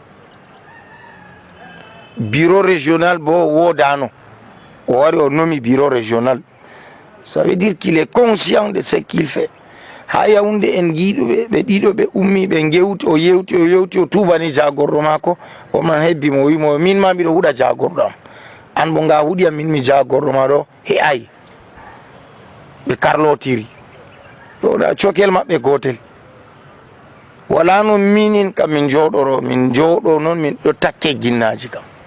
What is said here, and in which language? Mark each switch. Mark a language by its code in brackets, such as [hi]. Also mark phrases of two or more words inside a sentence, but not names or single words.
[fr] bureau régional [ff] bo wodano o wari o nomi [fr] bureau régional ça veut dire qu'il est conscient de ce qu'il [ff] fait ha yawnde en giiɗuɓe ɓe ɗiɗo ɓe ummi ɓe gewti o yewti o tubani jagorɗo mako oman hebbimo o wimo min ma mbiɗo huuɗa jagorɗo am an bo nga huuɗi am min mi jagorɗo ma ɗo he ay ɓe karlotiri ɗoɗa cokel maɓɓe gotel wala no minin kam min jooɗoro min jooɗo noon min ɗo takke ginnaji kam